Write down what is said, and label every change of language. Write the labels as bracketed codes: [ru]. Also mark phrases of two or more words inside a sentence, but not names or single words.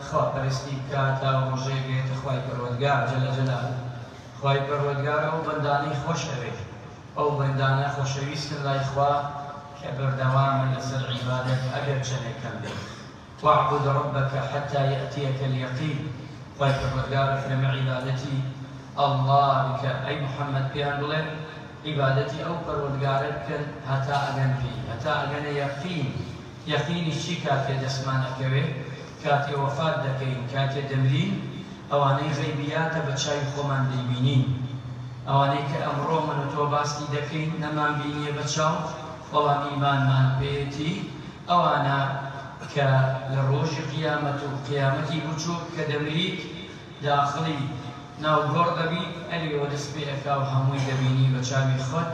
[ckb] خواپەرستی بکات تا ڕۆژێک بێتە خوای پەروەردگار [ar] جەل جەلاله. [ckb] خوای پەروەردگار ئەو بەندانەی خۆش ئەوێت، ئەو بەندانە خۆشەویستن لای خوا کە بەردەوامن لەسەر عیبادەت ئەگەر چەندێک کەم بێت. [ar] واعبد ربك حتى يأتيك اليقين. [ckb] خوای پەروەردگار فەرمێ عیبادەتی الله بکە ئەی محەممەد پێیان بڵێن عیبادەتی ئەو پەروەردگارە بکەن هەتا ئەگەن پێی، هەتا ئەگەنە یەقین. یەقینی چی کاتێ دەستمانەکەوێت؟ کاتێ وەفات دەکەین، کاتێ دەمرین، ئەوانەی غەیبیاتە بە چاوی خۆمان دەیبینین، ئەوانەی کە ئەمڕۆ من و تۆ باسی دەکەین نەمان بینیە بە چاو بەڵام ئیمانمان پێیەتی، ئەوانە کە لە ڕۆژی قیامەت و قیامەتی بچووک کە دەمریت داخڵی ناو گۆڕ دەبی ئەلێەوە دەست پێ ئەکا و هەمووی دەبینی بە چاوی خۆت.